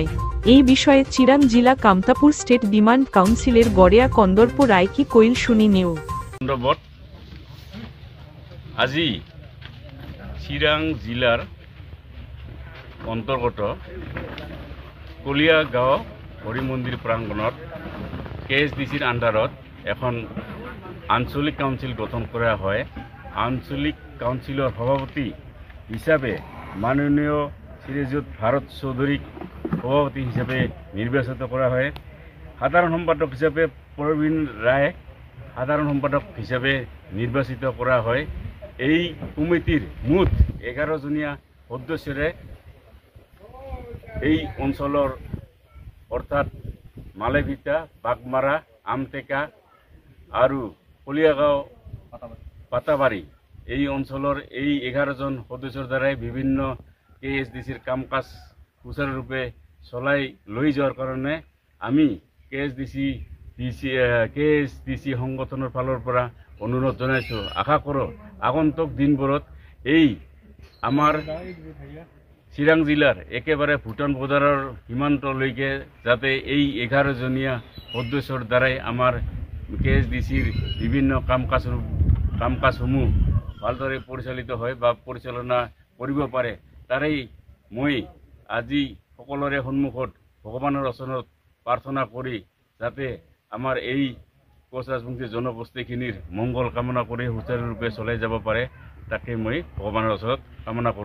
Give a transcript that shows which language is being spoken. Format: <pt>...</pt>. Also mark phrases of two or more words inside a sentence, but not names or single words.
<bn>এই বিষয়ে চিরাং জেলা কামতাপুর স্টেট ডিমান্ড কাউন্সিলের গড়েয়া কন্দর্প রায় কি কইল শুনি নেও।</bn> <as>আজি চিরাং জিলার অন্তর্গত কলিয়াগাঁও হরি মন্দির প্রাঙ্গণত KSDCৰ আন্ডারত এখন আঞ্চলিক কাউন্সিল গঠন করা হয়। আঞ্চলিক কাউন্সিলের সভাপতি হিসাবে মাননীয় শ্রীযুত ভারত চৌধুরীক সভাপতি হিসাবে নির্বাচিত করা হয়। সাধারণ সম্পাদক হিসাবে প্রবীণ রায় সাধারণ সম্পাদক হিসাবে নির্বাচিত করা হয়। এই কমিটির মুঠ 11 জনীয়া সদস্যরে এই অঞ্চলের অর্থাৎ মালেভিটা, বাগমারা, আমটেকা আর কলিয়াগাঁও, পাতাবাড়ি এই অঞ্চলের এই 11 জন সদস্যর দ্বারাই বিভিন্ন KSDCৰ কাম কাজ সুচাৰুৰূপে চলাই লৈ যাওয়ার কারণে আমি KSDC সংগঠনের ফালৰ পৰা অনুরোধ জানাইছো। আশা করো আগন্তুক দিনবোৰত এই আমার চিরাং জেলার একেবারে ভুটান বর্ডারের সীমান্তলৈকে যাতে এই 11 জনীয়া সদস্যর দ্বারাই আমার KSDCৰ বিভিন্ন কাম কাজসমূহ ভালদৰে পৰিচালিত হয় বা পৰিচালনা কৰিব পাৰে, তাৰেই মই আজি সকলৰে সন্মুখত ভগৱানৰ ওচৰত প্ৰাৰ্থনা কৰি যাতে আমাৰ এই কোচ ৰাজবংশী জনগোষ্ঠীখিনিৰ মংগল কামনা কৰি সুচাৰুৰূপে চলাই যাব পাৰে, তাকে মই ভগৱানৰ ওচৰত কামনা কৰোঁ।</as>